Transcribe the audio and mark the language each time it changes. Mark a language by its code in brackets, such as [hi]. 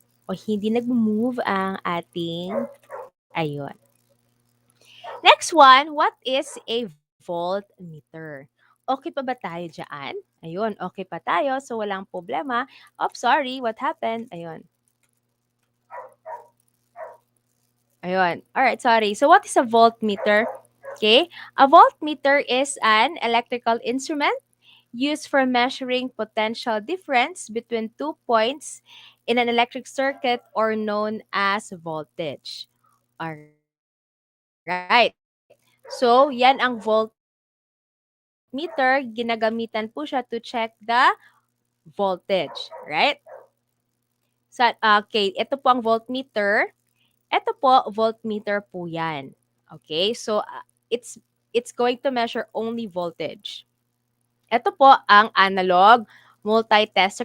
[tl] O hindi nag-move ang ating, ayun. [en] Next one, what is a voltmeter? [tl] Okay pa ba tayo dyan? Ayun, okay pa tayo. So, walang problema. [en] Oh, sorry, what happened? Ayun. Ayun. Alright, sorry. So, what is a voltmeter? Okay. A voltmeter is an electrical instrument used for measuring potential difference between 2 points in an electric circuit or known as voltage. [tl] Alright. So, yan ang voltmeter. Ginagamitan po siya [en] to check the voltage. [tl] Right? So, okay, ito po ang voltmeter. Ito po, voltmeter po yan. Okay? [en] So, it's going to measure only voltage. [tl] Ito po ang analog multitester.